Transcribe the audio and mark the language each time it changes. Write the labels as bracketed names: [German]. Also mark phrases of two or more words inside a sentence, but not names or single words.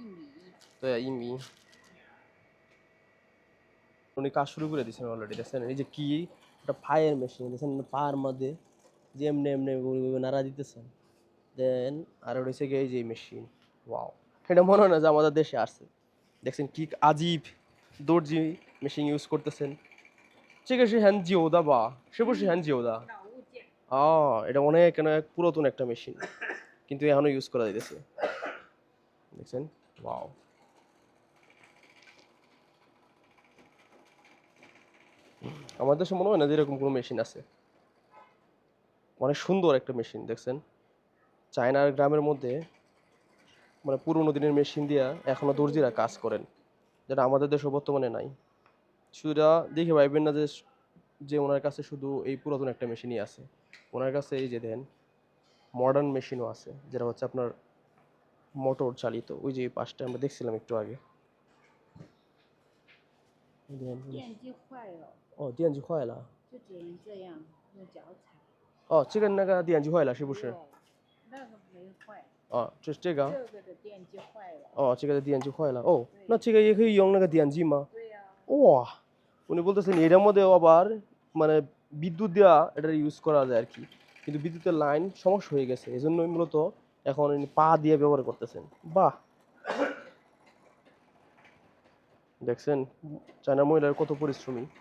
[Bangla] তো ইমি উনি কাজ শুরু করে দিয়েছেন অলরেডি। দেখছেন এই যে কি একটা [English] fire machine [Bangla] দেখছেন পার মধ্যে যে এমনি এমনি নাড়া দিতেছেন। দেন আর ওটা হচ্ছে গিয়ে এই যে মেশিন। ওয়াও এটা মনে হয় না যে আমাদের দেশে আসছে। দেখছেন কি আজীব দর্জি [English] machine use [Bangla] করতেছেন। [Chinese] 这个是很久的吧？是不是很久的？老物件。 [Bangla] এটা অনেক পুরাতন একটা মেশিন কিন্তু এখনো ইউজ করা যাইতেছে। দেখছেন ওয়াও আমাদের দেশে মনে হয় না যে এরকম কোনো মেশিন আছে। অনেক সুন্দর একটা মেশিন দেখছেন চায়নার গ্রামের মধ্যে মানে পুরোনো দিনের মেশিন দিয়া এখনো দর্জিরা কাজ করেন, যেটা আমাদের দেশে বর্তমানে নাই। শুধুটা দেখে ভাইবেন না যে যে ওনার কাছে শুধু এই পুরাতন একটা মেশিনই আছে। ওনার কাছে এই যে [English] then modern [Bangla] মেশিনও আছে যেটা হচ্ছে আপনার মোটর চালিত। ওই যে এই পাশটা আমরা দেখছিলাম একটু আগে। [Chinese] 电机坏了， ও 电机坏了。就只能这样用脚踩。哦，这个那个电机坏了是不是？对，那个没坏，哦，这是这个。这个的电机坏了。哦，这个的电机坏了。哦，那这个也可以用那个电机吗？对呀、 [Bangla] ওয়া উনি বলতেছেন এটার মধ্যেও আবার মানে বিদ্যুৎ দেওয়া এটা ইউজ করা যায় আর কি, কিন্তু বিদ্যুতের লাইন সমস্যা হয়ে গেছে এই জন্যই মূলত এখন ইনি পা দিয়ে ব্যবহার করতেছেন। বাহ দেখছেন চায়না মহিলার কত পরিশ্রমী।